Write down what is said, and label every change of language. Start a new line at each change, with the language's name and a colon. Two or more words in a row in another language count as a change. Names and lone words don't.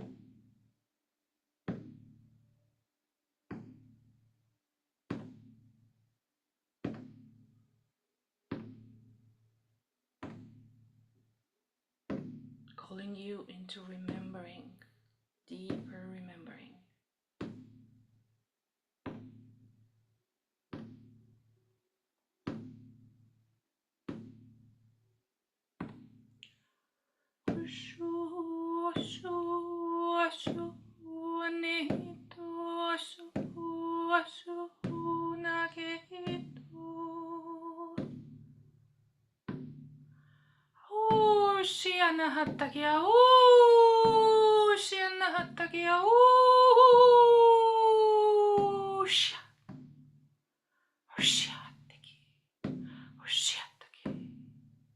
English: Calling you into remembering, deeper remembering. Osho, osho, osho, anehito, osho, osho, nagehito. Shiana hatakia, shiana hatakia, shia, hataki, hataki.